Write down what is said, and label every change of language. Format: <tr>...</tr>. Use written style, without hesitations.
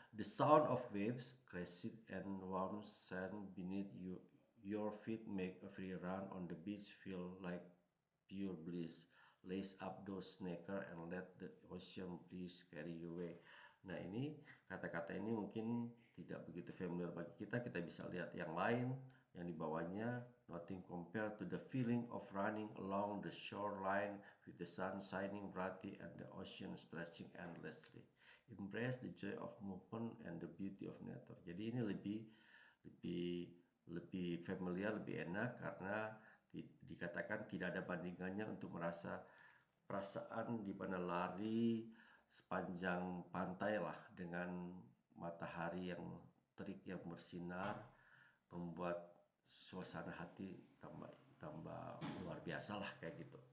<en>The sound of waves crashing and warm sand beneath your feet make every run on the beach feel like pure bliss. Lace up those sneakers and let the ocean breeze carry you away.</en> <id>Nah, ini kata-kata ini mungkin tidak begitu familiar bagi kita. Kita bisa lihat yang lain yang di bawahnya</id> <en>Nothing compared to the feeling of running along the shoreline with the sun shining brightly and the ocean stretching endlessly. Embrace the joy of movement and the beauty of nature.</en> <id>Jadi ini lebih lebih familiar, lebih enak karena dikatakan tidak ada bandingannya untuk merasa perasaan di mana lari sepanjang pantai lah dengan matahari yang terik yang bersinar membuat suasana hati tambah tambah luar biasa lah kayak gitu.</id>